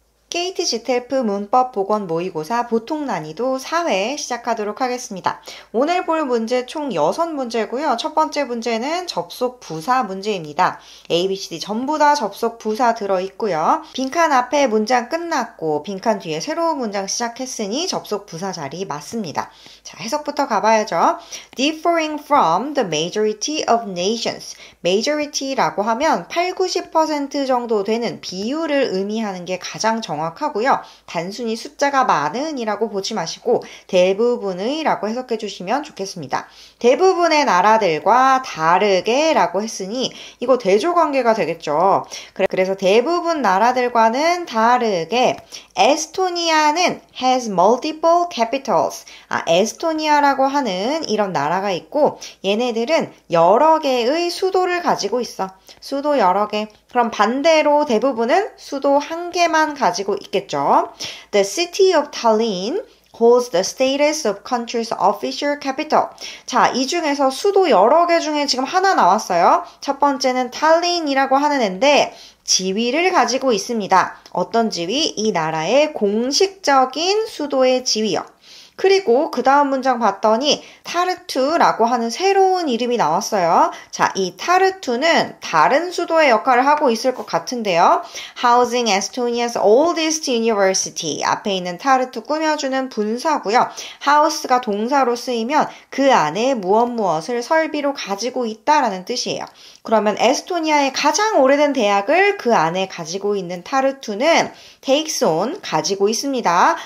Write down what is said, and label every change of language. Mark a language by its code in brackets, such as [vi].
[ko] KT GTF 문법 보건 모의고사 보통 난이도 4회 시작하도록 하겠습니다. 오늘 볼 문제 총 6문제고요. 첫 번째 문제는 접속 부사 문제입니다. A, B, C, D 전부 다 접속 부사 들어있고요. 빈칸 앞에 문장 끝났고 빈칸 뒤에 새로운 문장 시작했으니 접속 부사 자리 맞습니다. 자, 해석부터 가봐야죠. [en] Differing from the majority of nations. [ko] majority라고 하면 8, 90% 정도 되는 비율을 의미하는 게 가장 정확하고요. 단순히 숫자가 많은 이라고 보지 마시고 대부분의 라고 해석해 주시면 좋겠습니다. 대부분의 나라들과 다르게 라고 했으니 이거 대조관계가 되겠죠. 그래서 대부분 나라들과는 다르게 에스토니아는 [en] has multiple capitals. [ko] 에스토니아라고 하는 이런 나라가 있고 얘네들은 여러 개의 수도를 가지고 있어. 수도 여러 개. 그럼 반대로 대부분은 수도 한 개만 가지고 있겠죠. [en] The city of Tallinn holds the status of country's official capital. [ko] 자, 이 중에서 수도 여러 개 중에 지금 하나 나왔어요. 첫 번째는 탈린이라고 하는 앤데 지위를 가지고 있습니다. 어떤 지위? 이 나라의 공식적인 수도의 지위요. 그리고 그 다음 문장 봤더니 타르투라고 하는 새로운 이름이 나왔어요. 자, 이 타르투는 다른 수도의 역할을 하고 있을 것 같은데요. [en] Housing Estonia's oldest university. [ko] 앞에 있는 타르투 꾸며주는 분사고요. house가 동사로 쓰이면 그 안에 무엇을 설비로 가지고 있다라는 뜻이에요. 그러면 에스토니아의 가장 오래된 대학을 그 안에 가지고 있는 타르투는 takes on, 가지고 있습니다.